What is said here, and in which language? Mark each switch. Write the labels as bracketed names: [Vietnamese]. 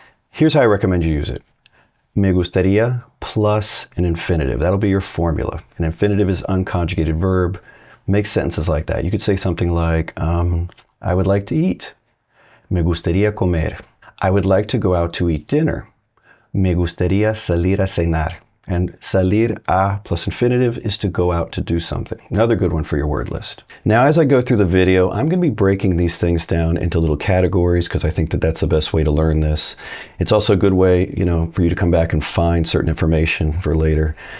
[English] Here's how I recommend you use it. Me gustaría plus an infinitive. That'll be your formula. An infinitive is unconjugated verb. Make sentences like that. You could say something like, I would like to eat. [Spanish] Me gustaría comer. [English] I would like to go out to eat dinner. [Spanish] Me gustaría salir a cenar. [English] And salir a plus infinitive is to go out to do something. Another good one for your word list. Now, as I go through the video, I'm going to be breaking these things down into little categories because I think that that's the best way to learn this. It's also a good way, you know, for you to come back and find certain information for later.